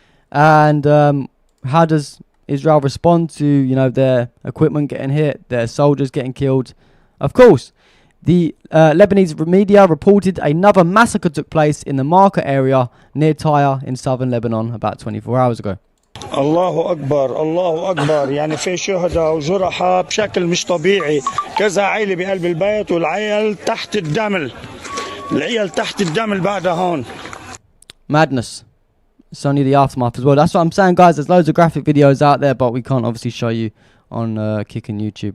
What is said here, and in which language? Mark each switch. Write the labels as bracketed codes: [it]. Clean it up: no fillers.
[en] And how does Israel respond to, you know, their equipment getting hit, their soldiers getting killed? Of course, the Lebanese media reported another massacre took place in the Marka area near Tyre in southern Lebanon about 24 hours ago. [ar] الله أكبر الله أكبر يعني في شهداء وجرحى بشكل مش طبيعي كذا عائلة بقلب البيت والعيال تحت الدم العيال تحت الدم بعدها هون. [en] Madness. It's only the aftermath as well. That's what I'm saying, guys. There's loads of graphic videos out there, but we can't obviously show you on Kick and YouTube.